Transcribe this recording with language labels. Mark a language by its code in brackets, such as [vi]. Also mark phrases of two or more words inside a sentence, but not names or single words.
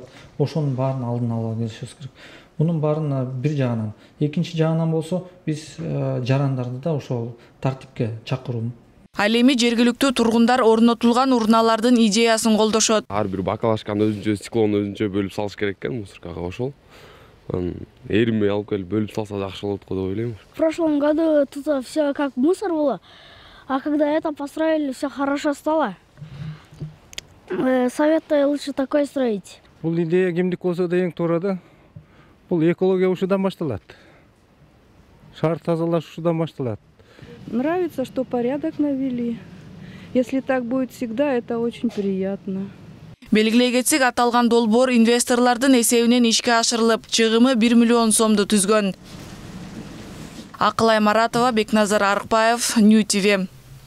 [ky] Ошонун баарын алдын ала келишибиз керек. Мунун баарын бир жагынан, экинчи жагынан болсо биз жарандарды да ошол тартипке чакыруу. Ал эми жергиликтүү тургундар орнотулган урналардын идеясын колдошот. Ар бир бакалашканы өзүнчө, циклонду өзүнчө бөлүп салыш керек экен мусоркага ошол. Эримей алып келип бөлүп салса жакшы болот го деп ойлойм. [ru] В прошлом году тут все как мусор было, а когда это построили, все хорошо стало. Советую лучше такой строить. [ky] Бул идея кимдик болсо да эң туура да. Бул экология ушудан башталат. Шаар тазалаш ушудан башталат. [ru] Нравится, что порядок навели. Если так будет всегда, это очень приятно. [ky] Белгилей кетсек, аталган долбоор инвесторлордун эсебинен ишке ашырылып, чыгымы 1 миллион сомду түзгөн. Акылай Маратова, Бекназар Арыкбаев, Нью ТВ.